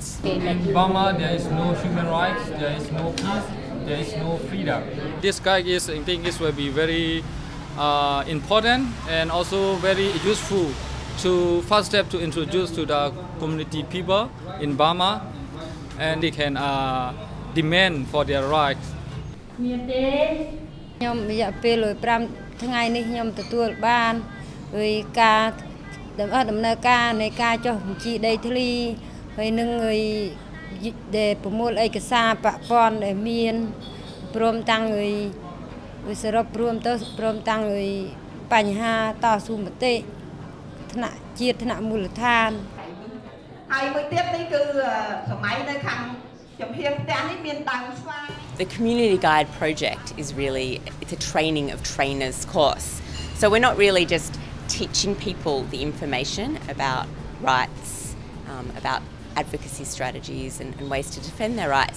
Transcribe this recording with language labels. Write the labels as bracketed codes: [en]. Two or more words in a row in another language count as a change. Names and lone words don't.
[en] In Burma, there is no human rights, there is no peace, there is no freedom. This guide I think this will be very important and also very useful to first step to introduce to the community people in Burma and they can demand for their rights. [km] ខ្ញុំរយៈពេល5ថ្ងៃនេះខ្ញុំទទួលបានដោយការដំណើរការនៃការចុះបញ្ជីដីធ្លីហើយនឹងដែលប្រមូលឯកសារពាក់ព័ន្ធដែលមានព្រមទាំងសរុបរួមទៅព្រមទាំងបញ្ហាតស៊ូមតិថ្នាក់ជាតិថ្នាក់មូលដ្ឋានហើយមួយទៀតនេះគឺសម័យនៅខាង [en] The Community Guide project is really, it's a training of trainers course. So we're not really just teaching people the information about rights, about advocacy strategies and ways to defend their rights.